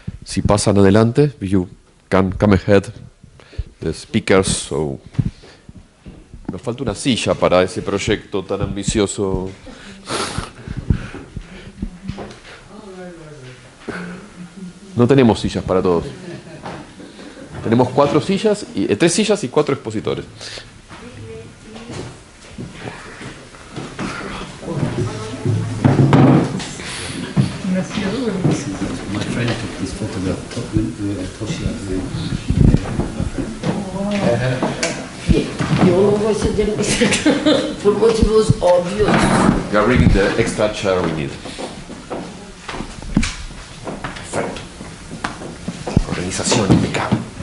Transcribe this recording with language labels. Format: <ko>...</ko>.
<es>Si pasan adelante,</es> <en>you can come ahead, the speakers. So.</en> <es>Nos falta una silla para ese proyecto tan ambicioso. No tenemos sillas para todos. Tenemos 4 sillas, 3 sillas y 4 expositores.</es> <en>My friend took this photograph.</en> <es>Yo no voy a ceder por motivos obvios.</es> <en>We are bringing the extra chair we need.</en> <es>Perfecto. Organización impecable.</es>